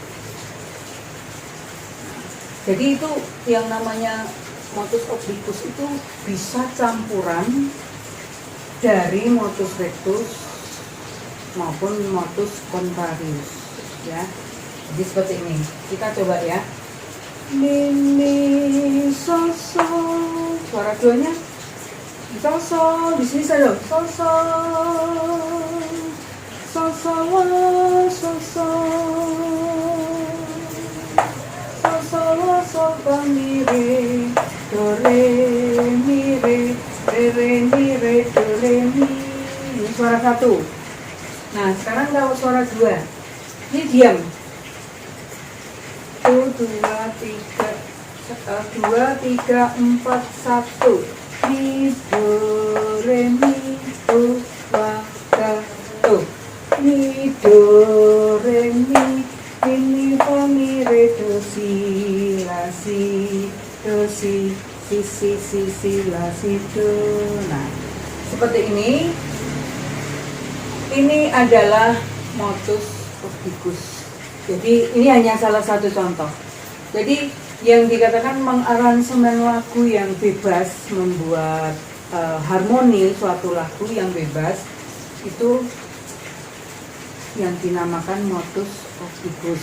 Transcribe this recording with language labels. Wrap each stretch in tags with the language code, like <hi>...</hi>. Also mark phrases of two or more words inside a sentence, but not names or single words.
<id>Jadi itu yang namanya</id> <la>motus obligus</la> <id>itu bisa campuran dari</id> <la>motus rectus</la> <id>maupun</id> <la>motus contrarius.</la> <id>Ya, jadi seperti ini. Kita coba ya. Mi mi so so. Suara duanya so so. Di sini saya so so. So so la so so. So so la so fa mi re do re mi re mi re do re mi. Ini suara satu. Nah, sekarang kalau suara dua, ini diam. 1, 2, 3, 4, 1. Mi do re mi do la ga do. Mi do re mi fa mi re do si la si do si la si do. Nah, seperti ini. Ini adalah</id> <la>motus obligus.</la> <id>Jadi ini hanya salah satu contoh. Jadi yang dikatakan mengaransemen lagu yang bebas, membuat harmoni suatu lagu yang bebas, itu yang dinamakan</id> <la>motus obligus.</la>